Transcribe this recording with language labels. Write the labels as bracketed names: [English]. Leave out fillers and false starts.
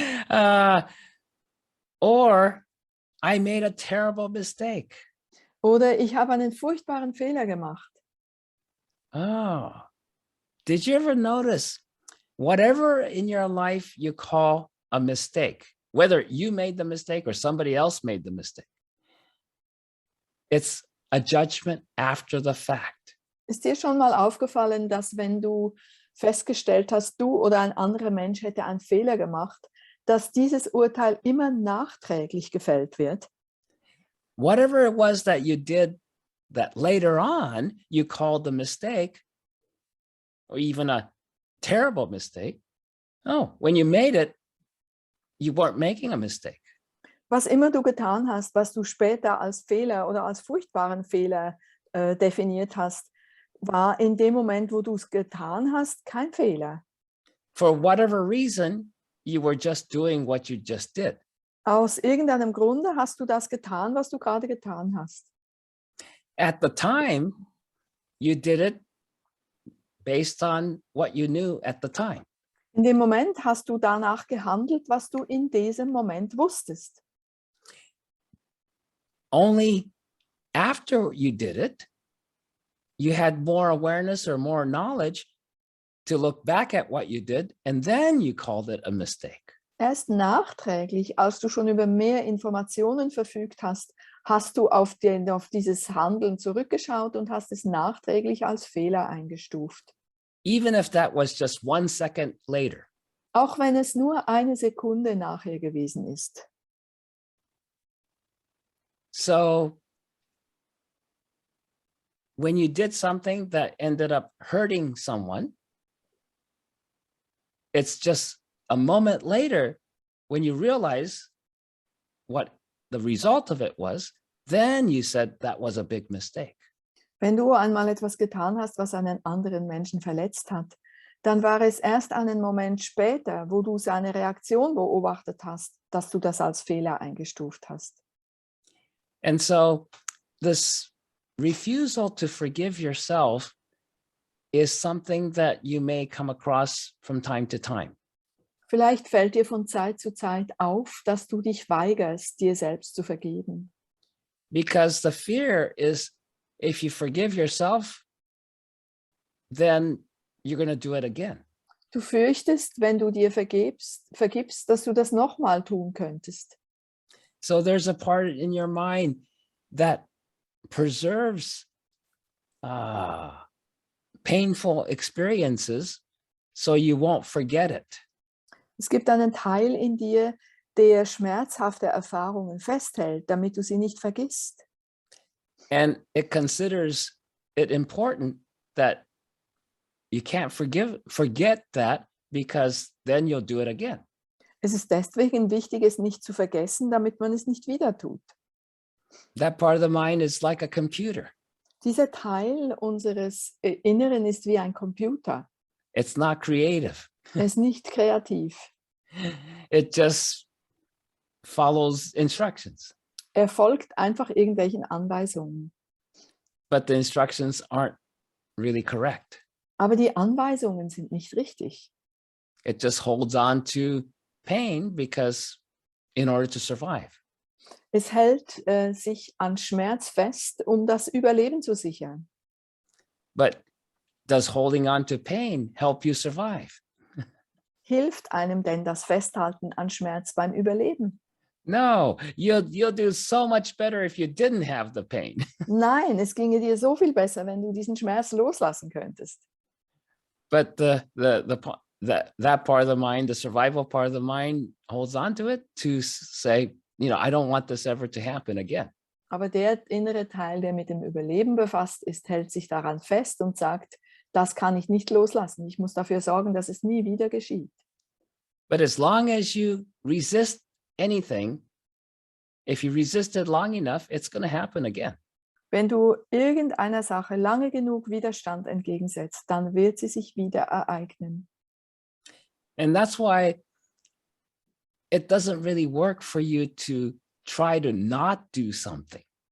[English] uh, or I made a terrible mistake. [German] Oder ich habe einen furchtbaren Fehler gemacht. [English] Oh, did you ever notice whatever in your life you call a mistake, whether you made the mistake or somebody else made the mistake, it's a judgment after the fact. [German] Ist dir schon mal aufgefallen, dass wenn du festgestellt hast, du oder ein anderer Mensch hätte einen Fehler gemacht, dass dieses Urteil immer nachträglich gefällt wird? [English] Whatever it was that you did that later on you called the mistake or even a terrible mistake, oh, when you made it, you weren't making a mistake. [German] Was immer du getan hast, was du später als Fehler oder als furchtbaren Fehler definiert hast, war in dem Moment, wo du es getan hast, kein Fehler. [English] For whatever reason, you were just doing what you just did. [German] Aus irgendeinem Grunde hast du das getan, was du gerade getan hast. [English] At the time, you did it based on what you knew at the time. [German] In dem Moment hast du danach gehandelt, was du in diesem Moment wusstest. [English] Only after you did it, you had more awareness or more knowledge to look back at what you did, and then you called it a mistake. [German] Erst nachträglich, als du schon über mehr Informationen verfügt hast, hast du auf dieses Handeln zurückgeschaut und hast es nachträglich als Fehler eingestuft. [English] Even if that was just 1 second later. [German] Auch wenn es nur eine Sekunde nachher gewesen ist. [English] So when you did something that ended up hurting someone, it's just a moment later when you realize what the result of it was, then you said that was a big mistake. [German] Wenn du einmal etwas getan hast, was einen anderen Menschen verletzt hat, dann war es erst einen Moment später, wo du seine Reaktion beobachtet hast, dass du das als Fehler eingestuft hast. [English] And so this refusal to forgive yourself is something that you may come across from time to time. [German] Vielleicht fällt dir von Zeit zu Zeit auf, dass du dich weigerst, dir selbst zu vergeben. [English] Because the fear is if you forgive yourself, then you're going to do it again. [German] Du fürchtest, wenn du dir vergibst, dass du das nochmal tun könntest. [English] So there's a part in your mind that preserves painful experiences so you won't forget it. [German] Es gibt einen Teil in dir, der schmerzhafte Erfahrungen festhält, damit du sie nicht vergisst. [English] And it considers it important that you can't forget that because then you'll do it again. [German] Es ist deswegen wichtig, es nicht zu vergessen, damit man es nicht wieder tut. [English] That part of the mind is like a computer. [German] Dieser Teil unseres Inneren ist wie ein Computer. [English] It's not creative. [German] Er ist nicht kreativ. [English] It just follows instructions. [German] Er folgt einfach irgendwelchen Anweisungen. [English] But the instructions aren't really correct. [German] Aber die Anweisungen sind nicht richtig. [English] It just holds on to pain because in order to survive. [German] Es hält sich an Schmerz fest, um das Überleben zu sichern. [English] But does holding on to pain help you survive? [German] Hilft einem denn das Festhalten an Schmerz beim Überleben? [English] No, you'll do so much better if you didn't have the pain. [German] Nein, es ginge dir so viel besser, wenn du diesen Schmerz loslassen könntest. [English] But that part of the mind, the survival part of the mind, holds on to it to say, I don't want this ever to happen again. [German] Aber der innere Teil, der mit dem Überleben befasst ist, hält sich daran fest und sagt, das kann ich nicht loslassen. Ich muss dafür sorgen, dass es nie wieder geschieht. [English] But as long as you resist anything, if you resist it long enough, it's going to happen again. [German] Wenn du irgendeiner Sache lange genug Widerstand entgegensetzt, dann wird sie sich wieder ereignen. [English] And that's why it doesn't really work for you to try to not do something.